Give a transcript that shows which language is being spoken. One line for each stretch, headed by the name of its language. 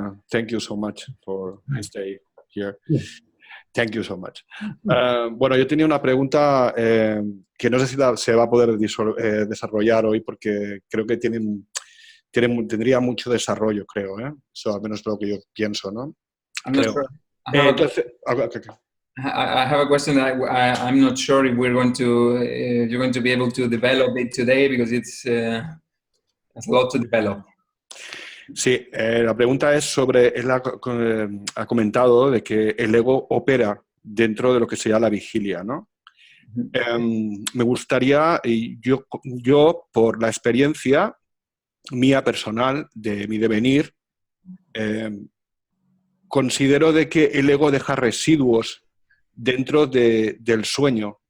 English: Thank you so much for staying here. Thank you so much.
Spanish: Bueno, yo tenía una pregunta que no sé si se va a poder desarrollar hoy porque creo que tendría mucho desarrollo, creo. Eso al menos es lo que yo pienso, ¿no? Creo. Entonces,
English: I have a question that I'm not sure if you're going to be able to develop it today because it's a lot to develop.
Spanish: Sí, la pregunta es sobre, él ha comentado de que el ego opera dentro de lo que sería la vigilia, ¿no? Me gustaría, yo por la experiencia mía personal, de mi devenir, considero de que el ego deja residuos dentro del sueño.